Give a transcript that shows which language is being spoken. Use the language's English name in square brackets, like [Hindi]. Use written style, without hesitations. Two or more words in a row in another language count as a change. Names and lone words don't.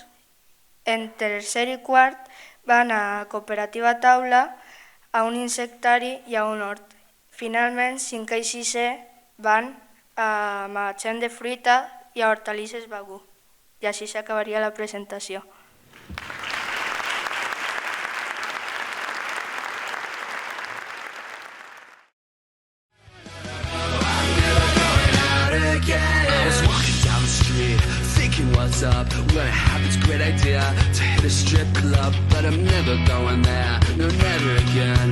[Catalan] En tercer i quart van a cooperativa taula, a un insectari i a un hort. Finalment, cinquè i sisè van a magatzem de fruita i a hortalisses Bagú. I així s'acabaria la presentació. [English] What's up when I have this great idea to hit a strip club, but I'm never going there, no never again.